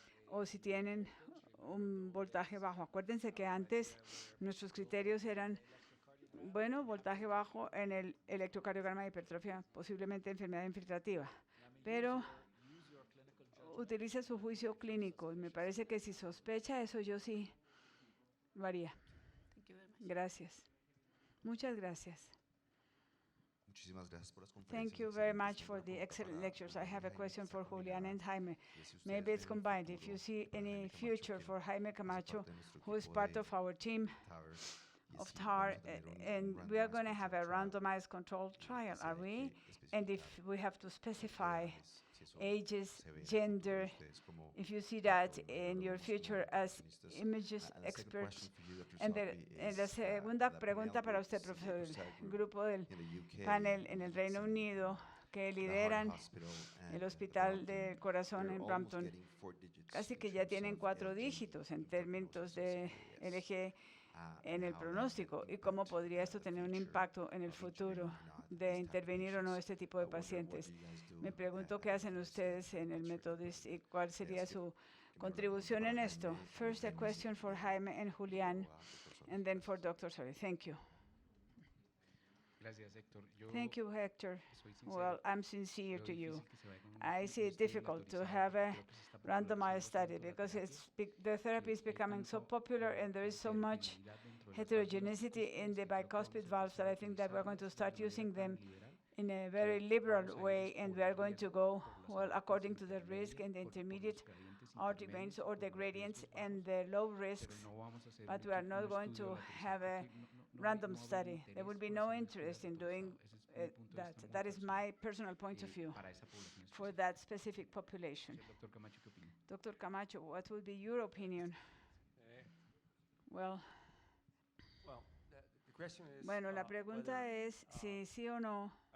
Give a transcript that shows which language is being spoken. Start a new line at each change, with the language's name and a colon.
Spanish: O si tienen un voltaje bajo. Acuérdense que antes nuestros criterios eran, bueno, voltaje bajo en el electrocardiograma de hipertrofia, posiblemente enfermedad infiltrativa, pero utilice su juicio clínico. Y me parece que si sospecha eso, yo sí lo haría. Gracias. Muchas gracias. Muchísimas gracias por las conferencias.
English: Thank you very much for the excellent lectures. I have a question for Julián and Jaime. Maybe it's combined. If you see any future for Jaime Camacho, who is part of our team of TAR, and we are going to have a randomized controlled trial, are we? And if we have to specify ages, gender, if you see that in your future as images experts.
Spanish: La segunda pregunta para usted, profesor, el grupo del panel en el Reino Unido que lideran el Hospital del Corazón en Brampton, casi que ya tienen 4 dígitos en términos de LG en el pronóstico, y cómo podría esto tener un impacto en el futuro de intervenir o no este tipo de pacientes. Me pregunto qué hacen ustedes en el Methodist y cuál sería su contribución en esto.
English: First, a question for Jaime and Julián, and then for Dr. Soria. Thank you.
Spanish: Gracias, Héctor.
English: Thank you, Hector. Well, I'm sincere to you. I see it difficult to have a randomized study because the therapy is becoming so popular and there is so much heterogeneity in the bicuspid valves that I think that we're going to start using them in a very liberal way, and we are going to go, well, according to the risk and the intermediate aortic veins or the gradients and the low risks, but we are not going to have a random study. There will be no interest in doing that. That is my personal point of view for that specific population. Dr. Camacho, what would be your opinion? Well, the question is,
Spanish: bueno, la pregunta es si sí o no